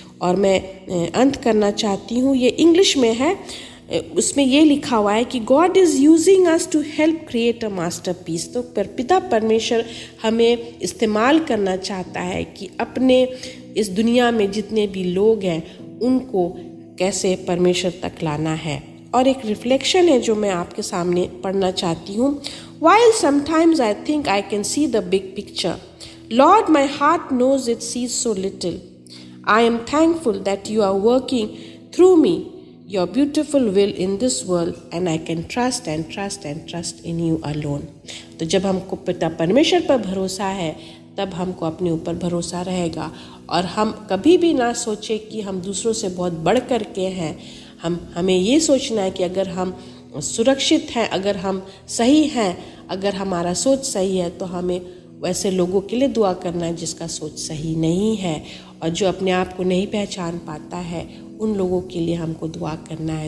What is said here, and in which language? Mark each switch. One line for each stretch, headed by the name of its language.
Hindi: और मैं अंत करना चाहती हूँ, ये इंग्लिश में है, उसमें ये लिखा हुआ है कि
English: God is using us to help create a masterpiece.
Hindi: तो पिता परमेश्वर हमें इस्तेमाल करना चाहता है कि अपने इस दुनिया में जितने भी लोग हैं उनको कैसे परमेश्वर तक लाना है। और एक रिफ्लेक्शन है जो मैं आपके सामने पढ़ना चाहती हूँ।
English: While sometimes I think I can see the big picture, Lord, my heart knows it sees so little. I am thankful that you are working through me your beautiful will in this world and I can trust and trust and trust in you alone.
Hindi: तो जब हमको पिता परमेश्वर पर भरोसा है तब हमको अपने ऊपर भरोसा रहेगा और हम कभी भी ना सोचे कि हम दूसरों से बहुत बढ़ कर के हैं। हमें ये सोचना है कि अगर हम सुरक्षित हैं, अगर हम सही हैं, अगर हमारा सोच सही है तो हमें वैसे लोगों के लिए दुआ करना है जिसका सोच सही नहीं है और जो अपने आप को नहीं पहचान पाता है उन लोगों के लिए हमको दुआ करना है।